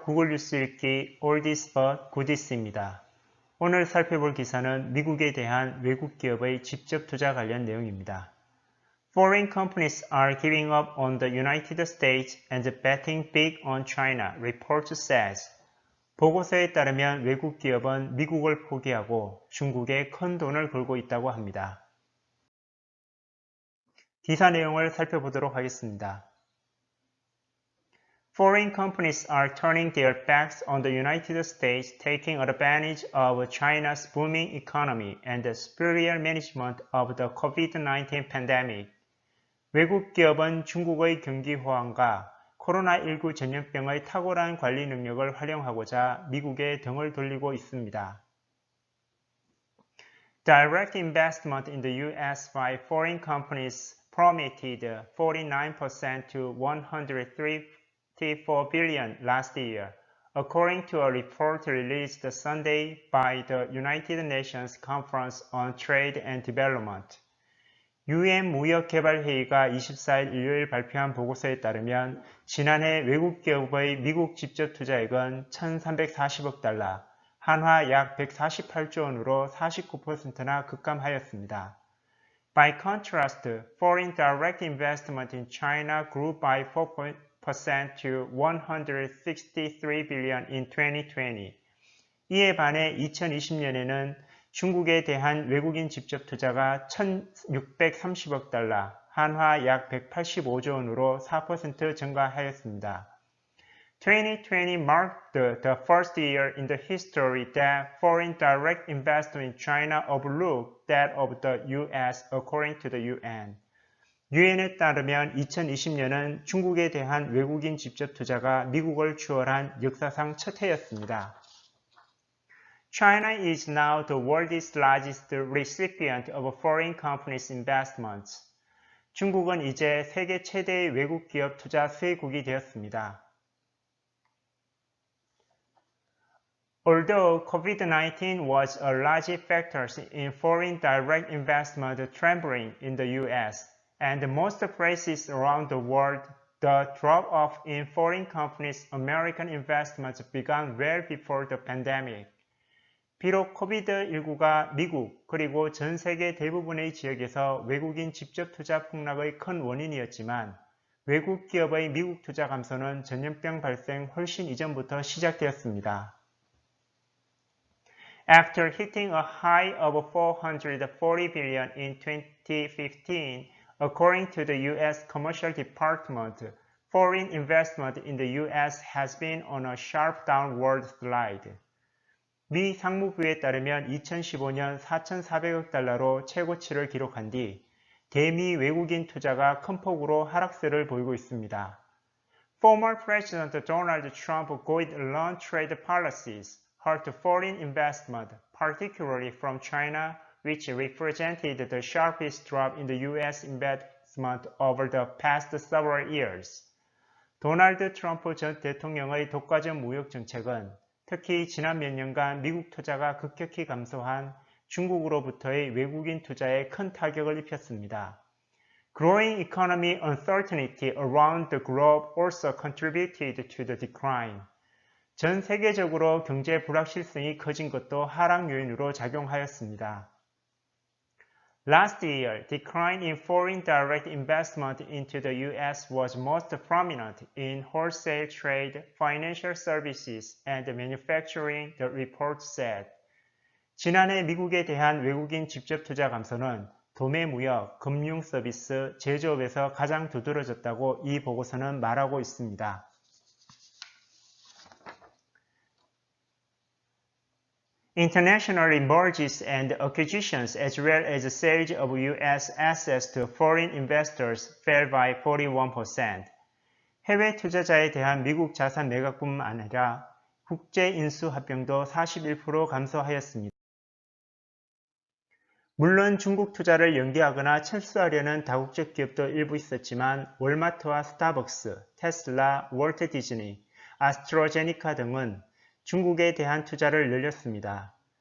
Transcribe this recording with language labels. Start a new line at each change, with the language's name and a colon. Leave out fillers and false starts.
Korean: 구글 뉴스 읽기 Oldies but Goodies입니다. 오늘 살펴볼 기사는 미국에 대한 외국 기업의 직접 투자 관련 내용입니다.
English: Foreign companies are giving up on the United States and betting big on China, report says.
Korean: 보고서에 따르면 외국 기업은 미국을 포기하고 중국에 큰 돈을 걸고 있다고 합니다. 기사 내용을 살펴보도록 하겠습니다.
English: Foreign companies are turning their backs on the United States, taking advantage of China's booming economy and the superior management of the COVID-19 pandemic.
Korean: 외국 기업은 중국의 경기 호황과 코로나19 전염병의 탁월한 관리 능력을 활용하고자 미국에 등을 돌리고 있습니다.
English: Direct investment in the U.S. by foreign companies plummeted 49% to 134 billion last year, according to a report released Sunday by the United Nations Conference on Trade and Development.
Korean: UN 무역개발회의가 24일 일요일 발표한 보고서에 따르면 지난해 외국 기업의 미국 직접 투자액은 1,340억 달러, 한화 약 148조 원으로 49%나 급감하였습니다.
English: By contrast, foreign direct investment in China grew by 4% to 163 billion in 2020.
Korean: 이에 반해 2020년에는 중국에 대한 외국인 직접 투자가 1,630억 달러, 한화 약 185조 원으로 4% 증가하였습니다.
English: 2020 marked the first year in the history that foreign direct investment in China overlooked that of the U.S. according to the UN.
Korean: 유엔에 따르면 2020년은 중국에 대한 외국인 직접 투자가 미국을 추월한 역사상 첫 해였습니다.
English: China is now the world's largest recipient of foreign companies' investments.
Korean: 중국은 이제 세계 최대의 외국 기업 투자 수혜국이 되었습니다.
English: Although COVID-19 was a large factor in foreign direct investment trembling in the U.S. and most places around the world, the drop-off in foreign companies' American investments began well before the pandemic.
Korean: 비록 코비드19가 미국 그리고 전 세계 대부분의 지역에서 외국인 직접 투자 폭락의 큰 원인이었지만 외국 기업의 미국 투자 감소는 전염병 발생 훨씬 이전부터 시작되었습니다.
English: After hitting a high of 440 billion in 2015, according to the U.S. Commercial Department, foreign investment in the U.S. has been on a sharp downward slide.
Korean: 미 상무부에 따르면 2015년 4,400억 달러로 최고치를 기록한 뒤 대미 외국인 투자가 큰 폭으로 하락세를 보이고 있습니다.
English: Former President Donald Trump guided trade policies hurt foreign investment, particularly from China, which represented the sharpest drop in the U.S. investment over the past several years.
Korean: 도널드 트럼프 전 대통령의 독과점 무역 정책은 특히 지난 몇 년간 미국 투자가 급격히 감소한 중국으로부터의 외국인 투자에 큰 타격을 입혔습니다.
English: Growing economic uncertainty around the globe also contributed to the decline.
Korean: 전 세계적으로 경제 불확실성이 커진 것도 하락 요인으로 작용하였습니다.
English: Last year, decline in foreign direct investment into the U.S. was most prominent in wholesale trade, financial services, and manufacturing, the report said.
Korean: 지난해 미국에 대한 외국인 직접 투자 감소는 도매 무역, 금융 서비스, 제조업에서 가장 두드러졌다고 이 보고서는 말하고 있습니다.
English: International mergers and acquisitions as well as sales of U.S. assets to foreign investors fell by 41%.
Korean: 해외 투자자에 대한 미국 자산 매각뿐만 아니라 국제 인수 합병도 41% 감소하였습니다. 물론 중국 투자를 연기하거나 철수하려는 다국적 기업도 일부 있었지만 월마트와 스타벅스, 테슬라, 월트 디즈니, 아스트라제네카 등은 중국에 대한 투자를 늘렸습니다.